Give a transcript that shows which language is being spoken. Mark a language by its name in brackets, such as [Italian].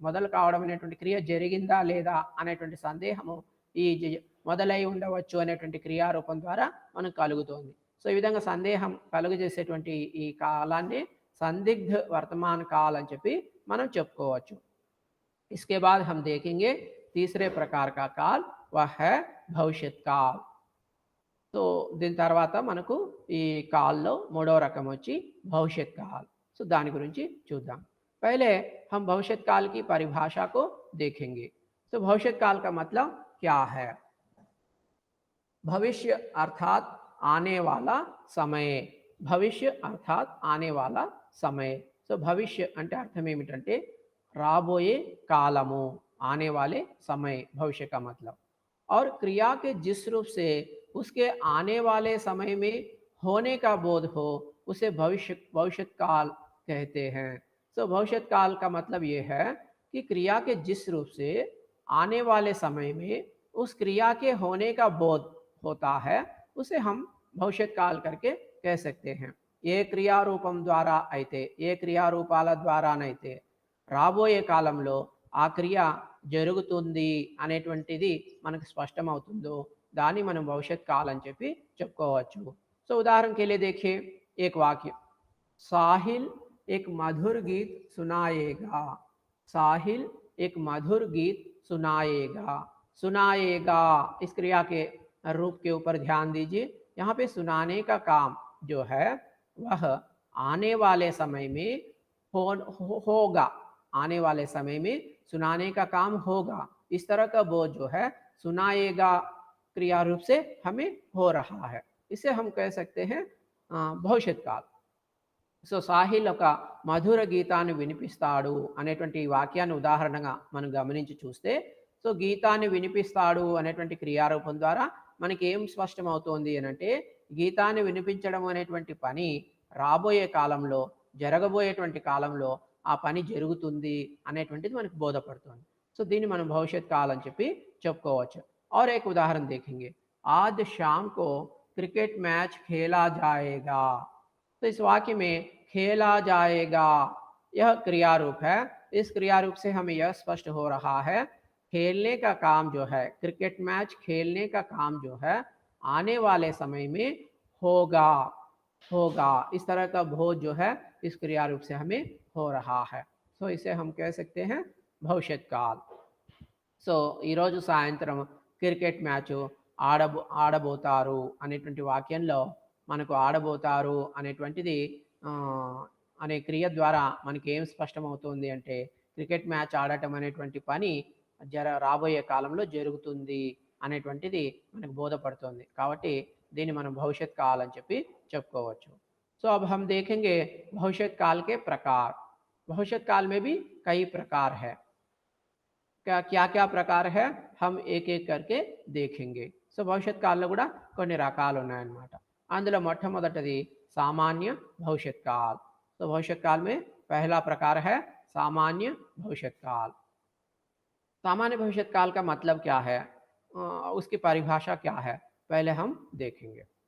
[Telugu] మొదలు కావడం అనేటువంటి క్రియ జరిగిందా లేదా అనేటువంటి సందేహము ఈ మొదలై ఉండవచ్చు అనేటువంటి క్రియారూపం ద్వారా మనకు కలుగుతోంది. సో ఈ విధంగా సందేహం కలుగజేసేటువంటి ఈ కాలాన్ని సందిగ్ధ వర్తమాన కాల్ అని చెప్పి మనం చెప్పుకోవచ్చు. [Hindi] इसके बाद हम देखेंगे तीसरे प्रकार का काल, वह है भविष्यत काल. [Telugu] तो దీని తర్వాత మనకు ఈ కాల్లో మూడవ రకం వచ్చి భవిష్యత్ కాల్. సో దాని గురించి చూద్దాం. [Hindi] पहले हम भविष्यत काल की परिभाषा को देखेंगे. तो भविष्यत काल का मतलब क्या है? भविष्य अर्थात आने वाला समय. भविष्य अर्थात आने वाला समय. [Telugu] సో భవిష్య అంటే అర్థం ఏమిటంటే राबोए कालमो, [Hindi] आने वाले समय, भविष्य का मतलब. और क्रिया के जिस रूप से उसके आने वाले समय में होने का बोध हो उसे भविष्य काल कहते हैं. सो भविष्य काल का मतलब ये है कि क्रिया के जिस रूप से आने वाले समय में उस क्रिया के होने का बोध होता है उसे हम भविष्यत् काल करके कह सकते हैं. [Telugu] ఏ క్రియారూపం ద్వారా అయితే ఏ క్రియారూపాల ద్వారానైతే రాబోయే కాలంలో ఆ క్రియ జరుగుతుంది అనేటువంటిది మనకు స్పష్టమవుతుందో దాన్ని మనం భవిష్యత్ కాలం అని చెప్పి చెప్పుకోవచ్చు. [Hindi] సో उदाहरण के लिए देखिए एक वाक्य, साहिल एक मधुर गीत सुनाएगा. साहिल एक मधुर गीत सुनाएगा. सुनाएगा इस क्रिया के रूप के ऊपर ध्यान दीजिए. यहाँ पे सुनाने का काम जो है वह आने वाले समय में होगा. आने वाले समय में सुनाने का काम होगा. इस तरह का बोध जो है सुनाएगा क्रिया रूप से हमें हो रहा है. इसे हम कह सकते हैं భవిష్యత్ కాల్. [Telugu] సో సాహిల్ ఒక మధుర గీతాన్ని వినిపిస్తాడు అనేటువంటి వాక్యాన్ని ఉదాహరణగా మనం గమనించి చూస్తే, సో గీతాన్ని వినిపిస్తాడు అనేటువంటి క్రియారూపం ద్వారా మనకి ఏం స్పష్టమవుతోంది అనంటే గీతాన్ని వినిపించడం అనేటువంటి పని రాబోయే కాలంలో జరగబోయేటువంటి కాలంలో ఆ పని జరుగుతుంది అనేటువంటిది మనకు బోధపడుతుంది. సో దీన్ని మనం భవిష్యత్ కాలం అని చెప్పి చెప్పుకోవచ్చు. [Hindi] और एक उदाहरण देखेंगे, आज शाम को क्रिकेट मैच खेला जाएगा. तो इस वाक्य में खेला जाएगा यह क्रिया रूप है. इस क्रिया रूप से हमें यह स्पष्ट हो रहा है खेलने का काम जो है, क्रिकेट मैच खेलने का काम जो है आने वाले समय में होगा. होगा इस तरह का बोध जो है इस क्रिया रूप से हमें हो रहा है. సో इसे हम कह सकते हैं భవిష్యత్ కాల్. [Telugu] సో ఈరోజు సాయంత్రం క్రికెట్ మ్యాచ్ ఆడబోతారు అనేటువంటి వాక్యంలో మనకు ఆడబోతారు అనేటువంటిది అనే క్రియ ద్వారా మనకి ఏం స్పష్టమవుతుంది అంటే క్రికెట్ మ్యాచ్ ఆడటం అనేటువంటి పని రాబోయే కాలంలో జరుగుతుంది అనేటువంటిది మనకు బోధపడుతుంది. కాబట్టి దీన్ని మనం భవిష్యత్ కాల్ అని చెప్పి చెప్పుకోవచ్చు. [Hindi] సో अब हम देखेंगे भविष्यत काल के प्रकार. भविष्यत काल में भी कई प्रकार है. क्या क्या प्रकार है हम एक एक करके देखेंगे. [Telugu] సో భవిష్యత్ కాలంలో కూడా కొన్ని రకాలు ఉన్నాయన్నమాట. అందులో మొట్టమొదటిది [Hindi] सामान्य भविष्यत काल. तो भविष्यत काल में पहला प्रकार है सामान्य भविष्यत काल. सामान्य भविष्यत काल का मतलब क्या है, उसकी परिभाषा क्या है, पहले हम देखेंगे.